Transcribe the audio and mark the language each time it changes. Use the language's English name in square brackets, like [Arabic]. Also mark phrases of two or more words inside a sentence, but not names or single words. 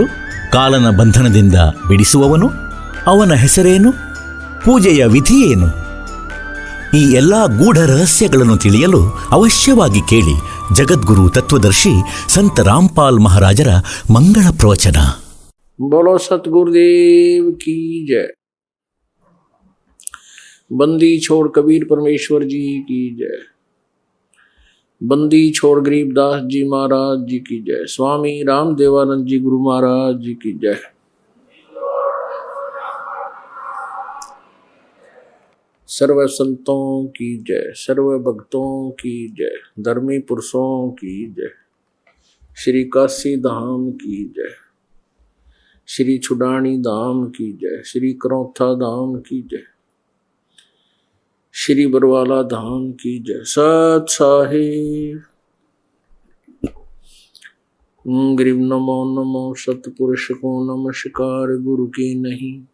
[Kannada] ಕಾಲನ ಬಂಧನದಿಂದ ಬಿಡಿಸುವವನು? ಅವನ ಹೆಸರೇನು? ಪೂಜೆಯ ವಿಧಿಯೇನು? ಈ ಎಲ್ಲ ಗೂಢ ರಹಸ್ಯಗಳನ್ನು ತಿಳಿಯಲು ಅವಶ್ಯವಾಗಿ ಕೇಳಿ ಜಗದ್ಗುರು ತತ್ವದರ್ಶಿ ಸಂತ ರಾಮ್ಪಾಲ್ ಮಹಾರಾಜರ ಮಂಗಳ ಪ್ರವಚನ. [Hindi] बोलो सतगुरुदेव की जय। बंदी छोड़ कबीर परमेश्वर जी की जय। बंदी छोड़ गरीबदास जी महाराज जी की जय। स्वामी रामदेवानंद जी गुरु महाराज जी की जय। सर्व संतों की जय, सर्व भक्तों की जय, धर्मी पुरुषों की जय, श्री काशी धाम की जय, श्री छुडानी धाम की जय, श्री करौथा धाम की जय, श्री बरवाला धाम की जय। सत साहिब गरीब नमो नमो सतपुरुष को नमस्कार गुरु की नहीं।